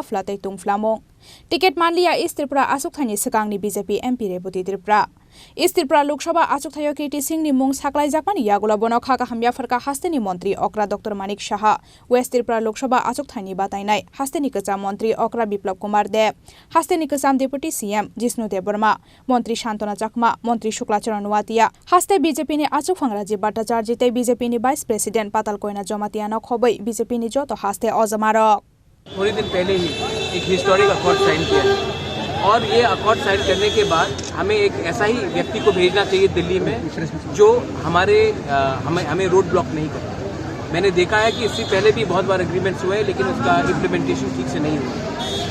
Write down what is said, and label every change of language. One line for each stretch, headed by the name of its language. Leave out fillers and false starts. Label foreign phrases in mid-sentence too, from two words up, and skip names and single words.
Kok Borok: फ्लातै तुंफ्लामो टिकेट मानलिया इस त्रिपुरा आसुकथाइनि सिगांनि बीजेपी एमपी रेबुति त्रिपुरा इस त्रिपुरा लोकसभा आसुकथायो कीर्ति सिंह नि मुं साकलायजाकमानि यागलो बनखा गाहामया फरका हास्तेनि मंत्री अक्रा डॉक्टर मानिक शाह वेस्ट त्रिपुरा लोकसभा आसुकथाइनि बादायनाय हास्तेनि कचा मंत्री अक्रा बिप्लब कुमार देव हास्तेनि कचाम
English: deputy CM
Kok Borok: जिष्णु देवबर्मा मंत्री शांतना चकमा मंत्री शुक्लाचरण नुवातिया हास्ते बीजेपी नि आचुकफां राजीव भट्टाचार्य ते बीजेपी नि
English: vice president
Kok Borok: पाताल कोयना जमातिया न खबै बीजेपी नि जतो हास्ते अजमारक
Hindi: थोड़ी दिन पहले ही एक
English: historic accord sign
Hindi: किया और ये
English: accord sign
Hindi: करने के बाद हमें एक ऐसा ही व्यक्ति को भेजना चाहिए दिल्ली में जो हमें
English: road block
Hindi: नहीं करे। मैंने देखा है कि इससे पहले भी बहुत बार एग्रीमेंट्स हुए लेकिन उसका इम्प्लीमेंटेशन ठीक से नहीं हुआ।